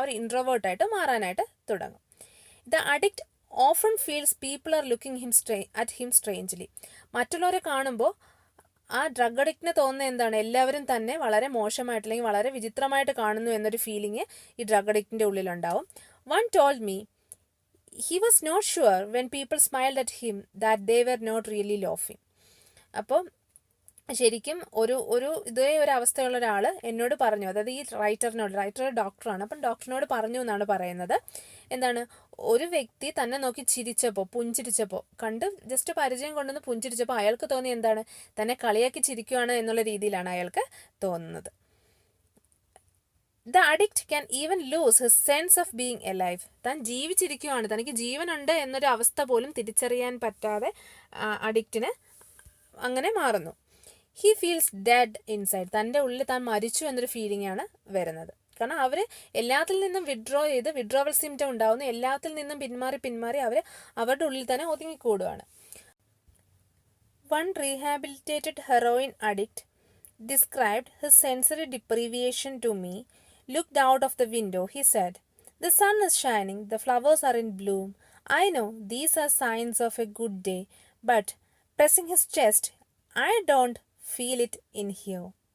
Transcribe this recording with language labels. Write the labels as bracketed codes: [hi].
[ml] അവർ ഇൻട്രോവേർട്ടായിട്ട് മാറാനായിട്ട് തുടങ്ങും. [en] The addict often feels people are looking at him strangely. [ml] മറ്റുള്ളവരെ കാണുമ്പോൾ ആ ഡ്രഗ് അഡിക്റ്റിന് തോന്നുന്നത് എന്താണ്, എല്ലാവരും തന്നെ വളരെ മോശമായിട്ട് അല്ലെങ്കിൽ വളരെ വിചിത്രമായിട്ട് കാണുന്നു എന്നൊരു ഫീലിംഗ് ഈ drug അഡിക്റ്റിൻ്റെ ഉള്ളിലുണ്ടാവും. [en] One told me he was not sure when people smiled at him that they were not really laughing. [ml] അപ്പോൾ ശരിക്കും ഒരു ഇതേ ഒരു അവസ്ഥയുള്ള ഒരാൾ എന്നോട് പറഞ്ഞു, അതായത് ഈ റൈറ്റർ ഡോക്ടറാണ്. അപ്പം ഡോക്ടറിനോട് പറഞ്ഞു എന്നാണ് പറയുന്നത്, എന്താണ്, ഒരു വ്യക്തി തന്നെ നോക്കി പുഞ്ചിരിച്ചപ്പോൾ കണ്ട് ജസ്റ്റ് പരിചയം കൊണ്ടുവന്ന് പുഞ്ചിരിച്ചപ്പോൾ അയാൾക്ക് തോന്നി എന്താണ്, തന്നെ കളിയാക്കി ചിരിക്കുകയാണ് എന്നുള്ള രീതിയിലാണ് അയാൾക്ക് തോന്നുന്നത്. [en] The addict can even lose his sense of being alive. [ml] താൻ ജീവിച്ചിരിക്കുകയാണ്, തനിക്ക് ജീവനുണ്ട് എന്നൊരു അവസ്ഥ പോലും തിരിച്ചറിയാൻ പറ്റാതെ അഡിക്റ്റിന് അങ്ങനെ മാറുന്നു. [en] he feels dead inside, [ml] തൻ്റെ ഉള്ളിൽ താൻ മരിച്ചു എന്നൊരു ഫീലിംഗ് ആണ് വരുന്നത്. കാരണം അവർ എല്ലാത്തിൽ നിന്നും വിഡ്രോവൽ സിംറ്റം ഉണ്ടാവുന്നു, എല്ലാത്തിൽ നിന്നും പിന്മാറി അവർ അവരുടെ ഉള്ളിൽ തന്നെ ഒതുങ്ങിക്കൂടുകയാണ്. [en] One rehabilitated heroin addict described his sensory deprivation to me. Looked out of the window, he said, "The sun is shining, the flowers are in bloom. I know these are signs of a good day, but," pressing his chest, "I don't feel it in here."